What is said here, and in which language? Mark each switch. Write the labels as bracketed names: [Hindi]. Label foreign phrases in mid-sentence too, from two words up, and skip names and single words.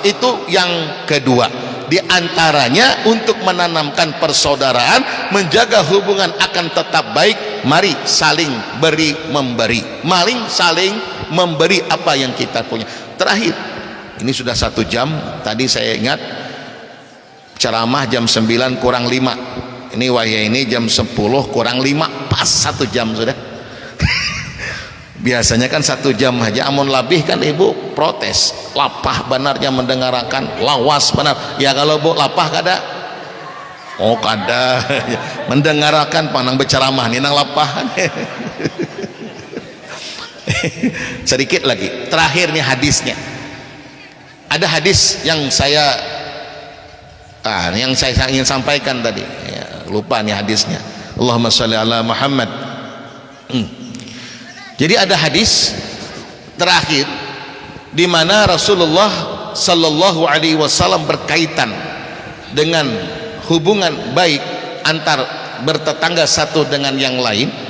[Indonesian] Itu yang kedua, di antaranya untuk menanamkan persaudaraan, menjaga hubungan akan tetap baik. Mari saling beri memberi, maling saling memberi apa yang kita punya. Terakhir, ini sudah 1 jam. Tadi saya ingat ceramah jam 9 kurang 5, ini wahya ini jam 10 kurang 5, pas 1 jam sudah. [Banjar] Biasanya kan 1 jam aja, amun labih kan ibu protes, lapah benarnya mendengarkan, lawas benar ya. Kalau bu lapah kada, oh kada mendengarkan panang berceramah nih nang lapah. [Indonesian] Sedikit lagi, terakhir nih hadisnya. Ada hadis yang saya ingin sampaikan tadi ya, lupa nih hadisnya. [Arabic] Allahumma sholli ala Muhammad. [Indonesian] Jadi ada hadis terakhir di mana Rasulullah [Arabic] sallallahu alaihi wasallam [Indonesian] berkaitan dengan hubungan baik antar bertetangga satu dengan yang lain.